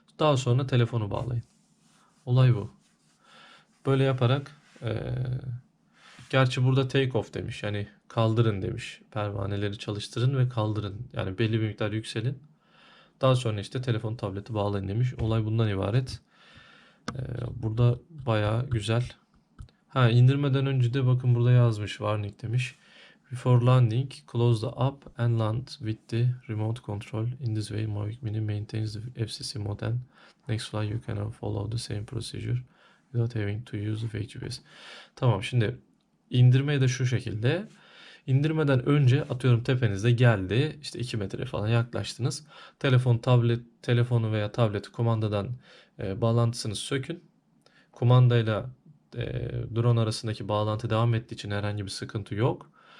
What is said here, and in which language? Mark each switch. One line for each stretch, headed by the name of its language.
Turkish: Daha sonra telefonu bağlayın. Olay bu. Böyle yaparak gerçi burada take off demiş. Yani kaldırın demiş. Pervaneleri çalıştırın ve kaldırın. Yani belli bir miktar yükselin. Daha sonra işte telefon tableti bağlayın demiş. Olay bundan ibaret. Burada bayağı güzel. Ha, indirmeden önce de bakın burada yazmış. Warning demiş.
English: Before landing, close the app and land with the remote control. In this way, Mavic Mini maintains the FCC mode and next flight you can follow the same procedure without having to use the fake GPS.
Turkish: Tamam, şimdi indirmeyi de şu şekilde. İndirmeden önce atıyorum tepenizde geldi. İşte 2 metre falan yaklaştınız. Telefonu veya tableti kumandadan bağlantısını sökün. Kumandayla drone arasındaki bağlantı devam ettiği için herhangi bir sıkıntı yok.